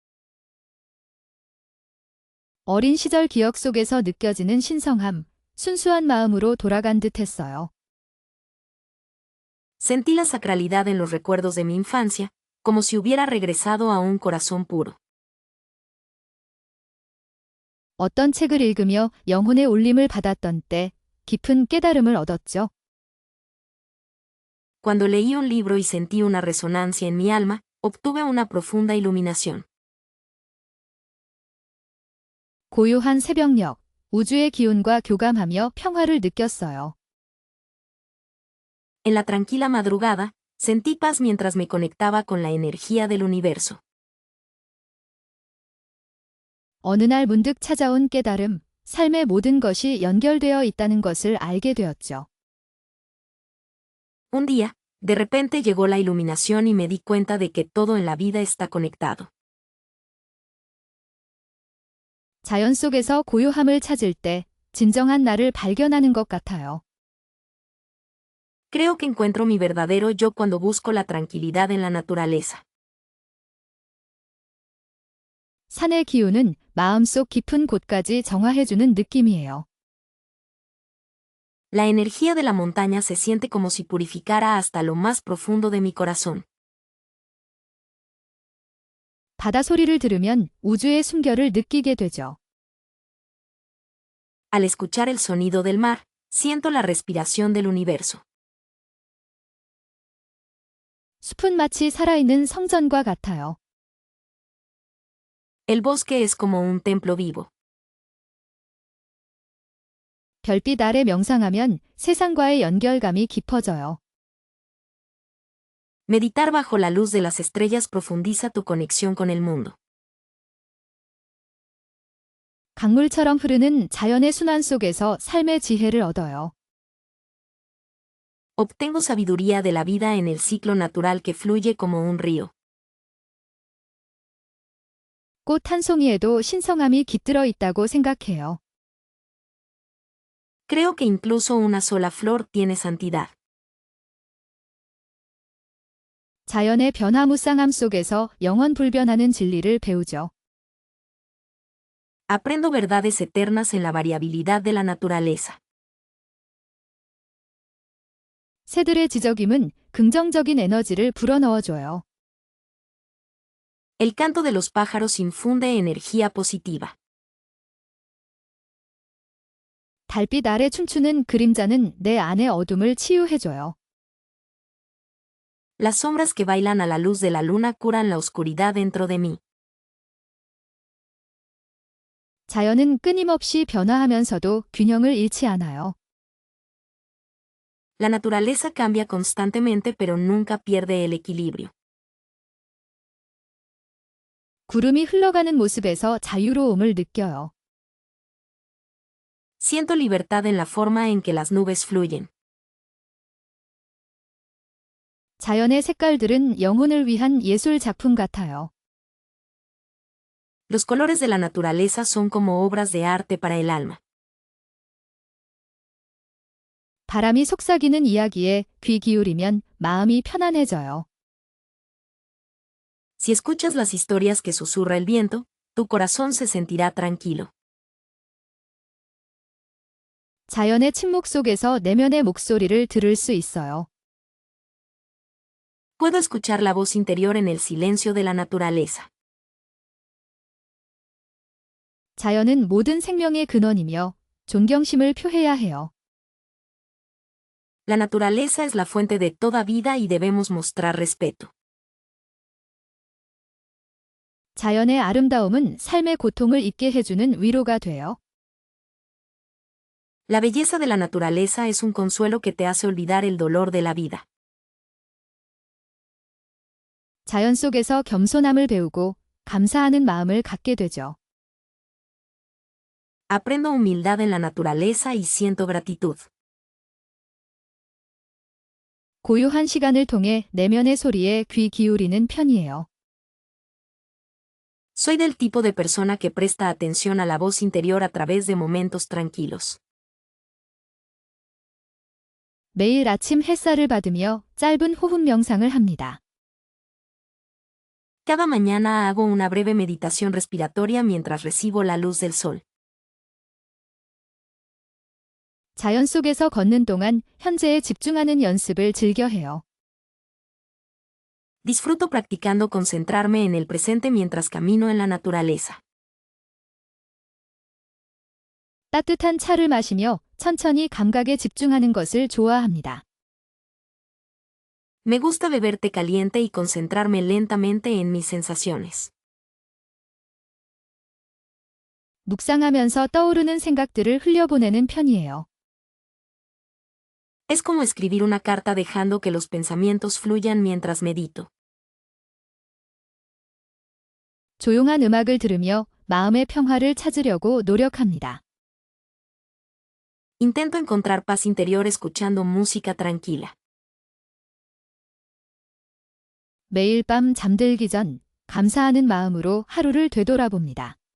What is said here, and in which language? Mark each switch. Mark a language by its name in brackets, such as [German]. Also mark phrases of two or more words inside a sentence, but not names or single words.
[Korean] 어린 시절 기억 속에서 느껴지는 신성함, 순수한 마음으로 돌아간 듯 했어요. [Spanish] Sentí la sacralidad en los recuerdos de mi infancia, como si hubiera regresado a un corazón puro. [Korean] 어떤 책을 읽으며 영혼의 울림을 받았던 때 깊은 깨달음을 얻었죠. [Spanish] Cuando leí un libro y sentí una resonancia en mi alma, obtuve una profunda iluminación. [Korean] 고요한 새벽녘, 우주의 기운과 교감하며 평화를 느꼈어요. [Spanish] En la tranquila madrugada, sentí paz mientras me conectaba con la energía del universo. [Korean] 어느 날 문득 찾아온 깨달음, 삶의 모든 것이 연결되어 있다는 것을 알게 되었죠. [Spanish] Un día, de repente llegó la iluminación y me di cuenta de que todo en la vida está conectado. [Korean] 자연 속에서 고요함을 찾을 때 진정한 나를 발견하는 것 같아요. [Spanish] Creo que encuentro mi verdadero yo cuando busco la tranquilidad en la naturaleza. [Korean] 산의 기운은 마음속 깊은 곳까지 정화해주는 느낌이에요. [Spanish] La energía de la montaña se siente como si purificara hasta lo más profundo de mi corazón. [Korean] 바다 소리를 들으면 우주의 숨결을 느끼게 되죠. [Spanish] Al escuchar el sonido del mar, siento la respiración del universo. [Korean] 숲은 마치 살아있는 성전과 같아요. [Spanish] El bosque es como un templo vivo. [Korean] 별빛 아래 명상하면 세상과의 연결감이 깊어져요. [Spanish] Meditar bajo la luz de las estrellas profundiza tu conexión con el mundo. [Korean] 강물처럼 흐르는 자연의 순환 속에서 삶의 지혜를 얻어요. [Spanish] Obtengo sabiduría de la vida en el ciclo natural que fluye como un río. [Korean] 꽃 한 송이에도 신성함이 깃들어 있다고 생각해요. [Spanish] Creo que incluso una sola flor tiene santidad. [Korean] 자연의 변화무쌍함 속에서 영원 불변하는 진리를 배우죠. [Spanish] Aprendo verdades eternas en la variabilidad de la naturaleza. [Korean] 새들의 지저귐은 긍정적인 에너지를 불어넣어줘요. [Spanish] El canto de los pájaros infunde energía positiva. [Korean] 달빛 아래 춤추는 그림자는 내 안의 어둠을 치유해줘요. [Spanish] Las sombras que bailan a la luz de la luna curan la oscuridad dentro de mí. [Korean] 자연은 끊임없이 변화하면서도 균형을 잃지 않아요. [Spanish] La naturaleza cambia constantemente pero nunca pierde el equilibrio. [Korean] 구름이 흘러가는 모습에서 자유로움을 느껴요. [Spanish] Siento libertad en la forma en que las nubes fluyen. [Korean] 자연의 색깔들은 영혼을 위한 예술 작품 같아요. [Spanish] Los colores de la naturaleza son como obras de arte para el alma. [Korean] 바람이 속삭이는 이야기에 귀 기울이면 마음이 편안해져요. [Spanish] Si escuchas las historias que susurra el viento, tu corazón se sentirá tranquilo. [Korean] 자연의 침묵 속에서 내면의 목소리를 들을 수 있어요. [Spanish] Puedo escuchar la voz interior en el silencio de la naturaleza. [Korean] 자연은 모든 생명의 근원이며 존경심을 표해야 해요. [Spanish] La naturaleza es la fuente de toda vida y debemos mostrar respeto. [Korean] 자연의 아름다움은 삶의 고통을 잊게 해주는 위로가 돼요. [Spanish] La belleza de la naturaleza es un consuelo que te hace olvidar el dolor de la vida. [Korean] 자연 속에서 겸손함을 배우고 감사하는 마음을 갖게 되죠. [Spanish] Aprendo humildad en la naturaleza y siento gratitud. [Korean] 고요한 시간을 통해 내면의 소리에 귀 기울이는 편이에요. [Spanish] Soy del tipo de persona que presta atención a la voz interior a través de momentos tranquilos. [Korean] 매일 아침 햇살을 받으며 짧은 호흡 명상을 합니다. [Spanish] Cada mañana hago una breve meditación respiratoria mientras recibo la luz del sol. [Korean] 자연 속에서 걷는 동안 현재에 집중하는 연습을 즐겨 해요. [Spanish] Disfruto practicando concentrarme en el presente mientras camino en la naturaleza. [Korean] 따뜻한 차를 마시며 천천히 감각에 집중하는 것을 좋아합니다. [Spanish] Me gusta beber té caliente y concentrarme lentamente en mis sensaciones. [Korean] 묵상하면서 떠오르는 생각들을 흘려보내는 편이에요. [Spanish] Es como escribir una carta dejando que los pensamientos fluyan mientras medito. [Korean] 조용한 음악을 들으며 마음의 평화를 찾으려고 노력합니다. [Spanish] Intento encontrar paz interior escuchando música tranquila. [Korean] 매일 밤 잠들기 전 감사하는 마음으로 하루를 되돌아봅니다.